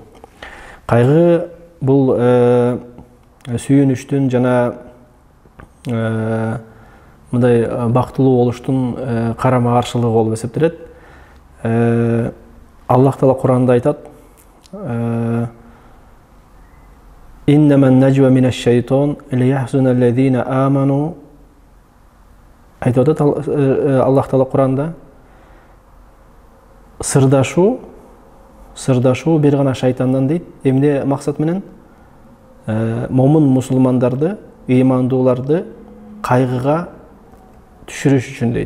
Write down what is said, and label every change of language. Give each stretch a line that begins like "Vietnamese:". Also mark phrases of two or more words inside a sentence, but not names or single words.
Kyrgyz: Кайгы бул сүйүнүчтүн жана мындай бактылуу болуштун карама каршылыгы болуп эсептелет. Аллах Таала Кур'анда айтат:
Arabic: «إنما النجوى من الشيطان ليحزن الذين آمنوا».
Kyrgyz: Айтат Аллах Таала Кур'анда: сырдашуу бир гана шайтандан дейт. Эмне максат менен? Момун мусулмандарды, ыймандууларды кайгыга түшүрүш үчүн дейт.